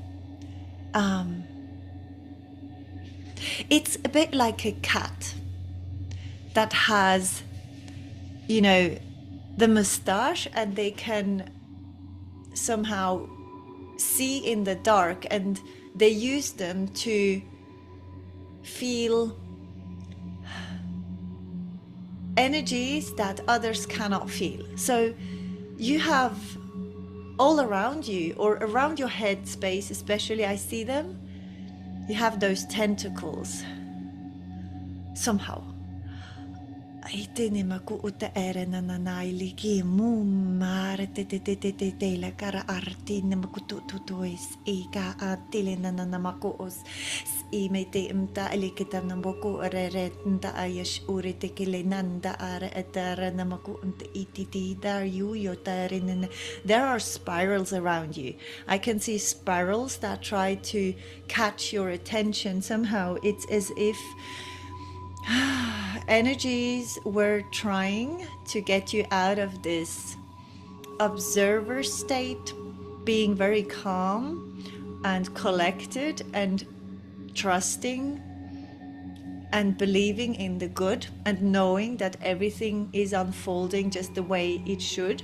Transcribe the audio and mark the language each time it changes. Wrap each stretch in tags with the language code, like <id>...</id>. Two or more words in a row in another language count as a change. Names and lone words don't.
<en>It's a bit like a cat that has, you know, the mustache, and they can somehow see in the dark, and they use them to feel energies that others cannot feel. So you have all around you, or around your head space especially, I see them, you have those tentacles somehow. Itini maku uta ere na nanaili ki mu mare te la cara artine maku tu is ika atile na maku os I me te imta alikita na boku re nda ayash uri te kile nanda are etara na maku unta ititi dar you yotarin. There are spirals around you. I can see spirals that try to catch your attention somehow. It's as if energies were trying to get you out of this observer state, being very calm and collected and trusting and believing in the good and knowing that everything is unfolding just the way it should.</en>